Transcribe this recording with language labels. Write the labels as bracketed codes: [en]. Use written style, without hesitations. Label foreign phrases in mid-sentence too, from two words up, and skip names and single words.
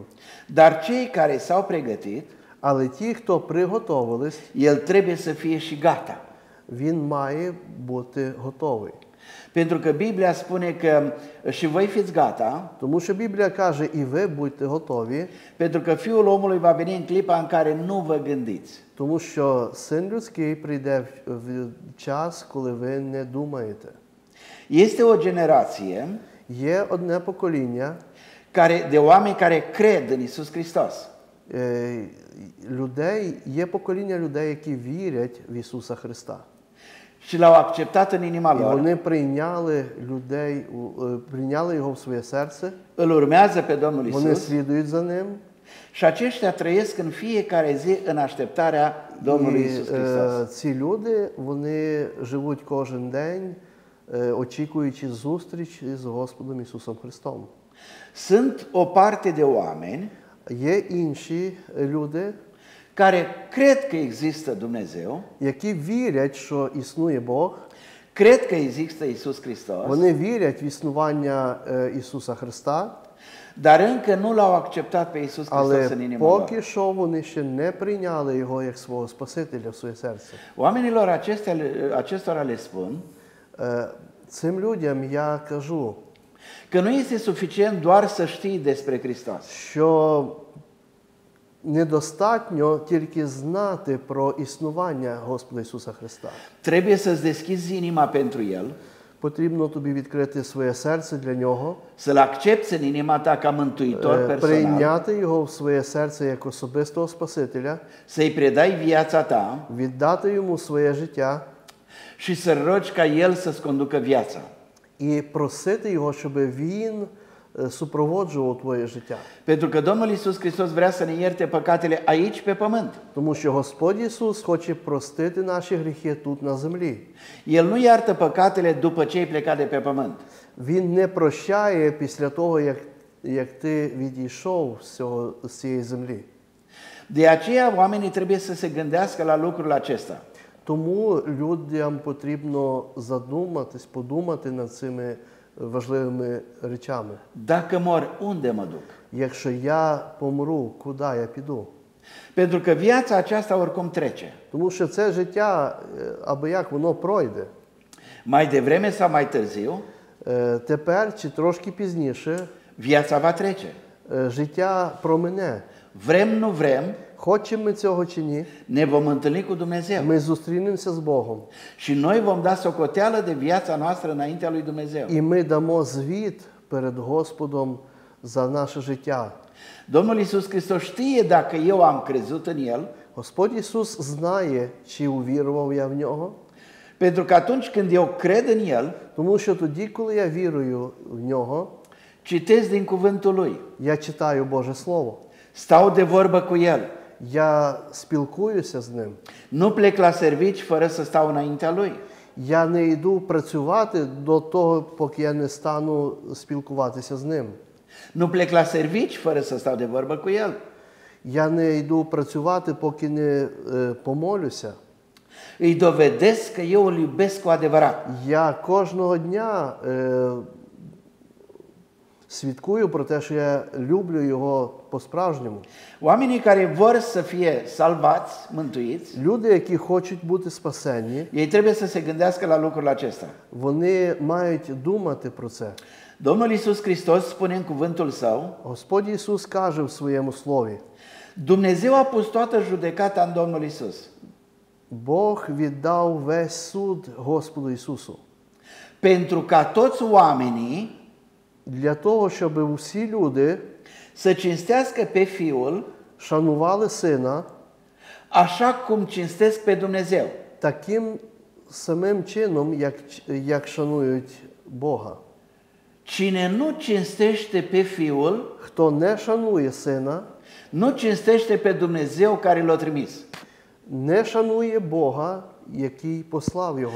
[ro] Dar cei care s-au pregătit, [uk] Але ті, хто приготовились, [ro] el trebuie să fie și gata. [uk] він має бути готовий. [ro] Pentru că Biblia spune că și voi fiți gata, [uk] Тому що Біблія каже, і ви будьте готові, [ro] pentru că Fiul omului va veni în clipa în care nu vă gândiți. [uk] тому що Син людський прийде в час, коли ви не думаєте. [ro] Este o generație [uk] Є одне покоління [ro] de oameni care cred în Isus Hristos. [uk] Є покоління людей, які вірять в Ісуса Христа. [ro] Și l-au acceptat în inima [uk] І [ro] lor, [uk] вони прийняли його в своє серце, [ro] îl urmează pe Domnul [uk] вони [ro] Isus [uk] слідують за ним. [ro] și aceștia trăiesc în fiecare zi în așteptarea Domnului [uk] І [ro] Isus Hristos. [uk] ці люди, вони живуть кожен день, очікуючи зустрічі з Господом Ісусом Христом. [ro] Sunt o parte de oameni [uk] Є інші люди, [ro] care cred că există Dumnezeu, [uk] які вірять, що існує Бог, [ro] cred că există Isus Hristos, [uk] вони вірять в існування Ісуса Христа, [ro] dar încă nu l-au acceptat pe Isus Hristos în [uk] але [ro] inima lor. [uk] поки що вони ще не прийняли Його як свого Спасителя в своє серце. [ro] Oamenilor acestora le spun [uk] Цим людям я кажу, [ro] că nu este suficient doar să știi despre Hristos. [uk] що недостатньо тільки знати про існування Господа Ісуса Христа. [ro] Trebuie să-ți deschizi inima pentru El, [uk] Потрібно тобі відкрити своє серце для Нього, [ro] să-L accepți în inima ta ca mântuitor personal, [uk] прийняти Його в своє серце як особистого Спасителя, [ro] să-i predai viața ta [uk] віддати Йому своє життя [ro] și să rogi ca El să-ți conducă viața. [uk] і просити Його, щоб Він супроводжував твоє життя. [ro] Pentru că Domnul Isus Hristos vrea să ne ierte păcatele aici pe pământ. [uk] Тому що Господь Ісус хоче простити наші гріхи тут на землі. [ro] El nu iartă păcatele după ce ai plecat de pe pământ. [uk] Він не прощає після того, як ти відійшов з цієї землі. [ro] De aceea oamenii trebuie să se gândească la lucrul acesta. [uk] Тому людям потрібно задуматись, подумати над цими важливими речами. [ro] Dacă mor, unde mă duc? [uk] Якщо я помру, куди я піду? [ro] Pentru că viața aceasta oricum trece. [uk] Тому що це життя, аби як воно пройде. [ro] Mai devreme sau mai târziu, [uk] Тепер чи трошки пізніше [ro] viața va trece. [uk] життя промине. [ro] Vrem, nu vrem, [uk] Хочемо ми цього чи ні, [ro] ne vom întâlni cu Dumnezeu. [uk] ми зустрінемося з Богом. [ro] Și noi vom da socoteală de viața noastră înaintea lui Dumnezeu. [uk] І ми дамо звіт перед Господом за наше життя. [ro] Domnul Iisus Hristos știe dacă eu am crezut în El, [uk] Господь Ісус знає, чи увірував я в Нього. [ro] pentru că atunci când eu cred în El, [uk] Тому що тоді, коли я вірую в Нього, [ro] citesc din cuvântul Lui, [uk] я читаю Боже Слово. [ro] stau de vorbă cu El, [uk] Я спілкуюся з Ним. [ro] nu plec la servici fără să stau înaintea Lui. [uk] Я не йду працювати до того, поки я не стану спілкуватися з Ним. [ro] Nu plec la servici fără să stau de vorbă cu El. [uk] Я не йду працювати, поки не помолюся. [ro] Îi dovedesc că eu îl iubesc cu adevărat. [uk] Я кожного дня свідкую про те, що я люблю Його по-справжньому. [ro] Oamenii care vor să fie salvați, mântuiți, [uk] Люди, які хочуть бути спасенні, [ro] ei trebuie să se gândească la lucrul acesta. [uk] вони мають думати про це. [ro] Domnul Iisus Hristos spune în cuvântul Său, [uk] Господь Ісус каже в своєму слові: [ro] Dumnezeu a pus toată judecata în Domnul Iisus. [uk] Бог віддав весь суд Господу Ісусу. [ro] Pentru ca toți oamenii [uk] Для того, щоб усі люди [ro] să cinstească pe Fiul [uk] шанували Сина [ro] așa cum cinstesc pe Dumnezeu. [uk] таким самим чином, як шанують Бога. [ro] Cine nu cinstește pe Fiul, [uk] Хто не шанує Сина, [ro] nu cinstește pe Dumnezeu care l-a trimis. [uk] не шанує Бога, який послав Його.